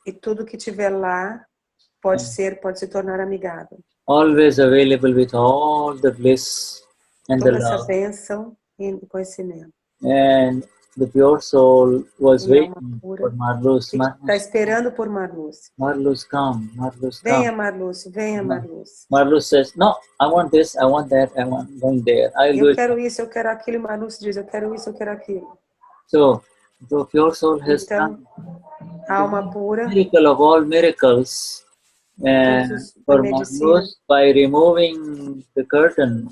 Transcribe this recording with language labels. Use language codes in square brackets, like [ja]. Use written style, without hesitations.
[pt] E tudo que tiver lá pode se tornar amigável. [en] Always available with all the bliss and the love. [pt] Bênção e conhecimento. [en] And the pure soul was waiting for Marluce. [pt] Está esperando por Marluce. [en] Marluce, come. [pt] Venha, Marluce. Venha, Marluce. [en] Marluce says, no, I want this, I want that, I want going there. [pt] Eu quero isso, eu quero aquilo. Marluce diz, eu quero isso, eu quero aquilo. [en] So, the pure soul has done [pt] a alma pura. [en] Miracle of all miracles. And for Marluce, by removing the curtain.